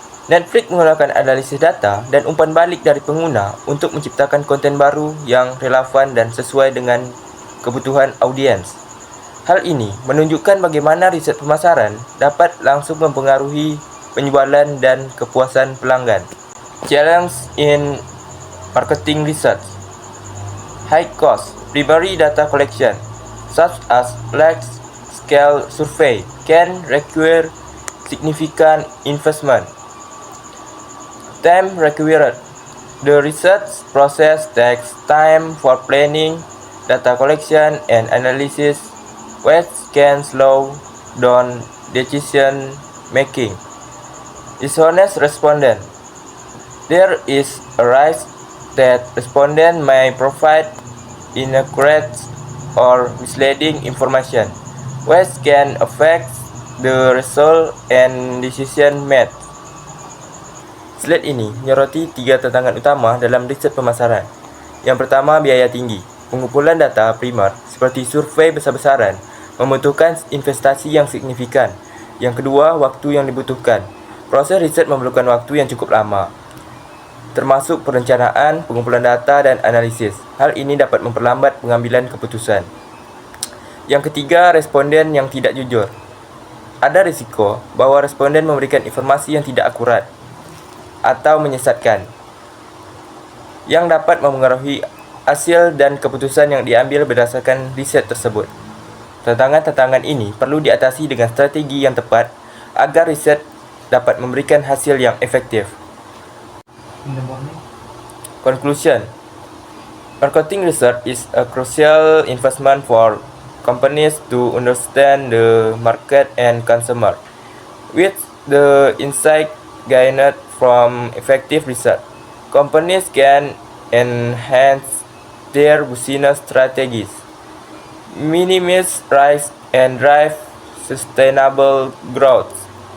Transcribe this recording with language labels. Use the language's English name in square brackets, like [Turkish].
[Indonesian] Netflix menggunakan analisis data dan umpan balik dari pengguna untuk menciptakan konten baru yang relevan dan sesuai dengan kebutuhan audiens. Hal ini menunjukkan bagaimana riset pemasaran dapat langsung mempengaruhi penjualan dan kepuasan pelanggan. [English] Challenge in marketing research. High cost primary data collection, such as large-scale survey, can require significant investment. Time required. The research process takes time for planning, data collection, and analysis, which can slow down decision making. Dishonest respondent. There is a risk that respondent may provide inaccurate or misleading information, which can affect the result and decision made. [Indonesian] Slide ini menyoroti 3 tantangan utama dalam riset pemasaran. Yang pertama, biaya tinggi. Pengumpulan data primer seperti survei besar-besaran membutuhkan investasi yang signifikan. Yang kedua, waktu yang dibutuhkan. Proses riset memerlukan waktu yang cukup lama, termasuk perencanaan, pengumpulan data, dan analisis. Hal ini dapat memperlambat pengambilan keputusan. Yang ketiga, responden yang tidak jujur. Ada risiko bahwa responden memberikan informasi yang tidak akurat atau menyesatkan, yang dapat mempengaruhi hasil dan keputusan yang diambil berdasarkan riset tersebut. Tantangan-tantangan ini perlu diatasi dengan strategi yang tepat agar riset dapat memberikan hasil yang efektif. [English] Conclusion. Marketing research is a crucial investment for companies to understand the market and consumer. With the insight gained from effective research, companies can enhance their business strategies, minimize risk, and drive sustainable growth.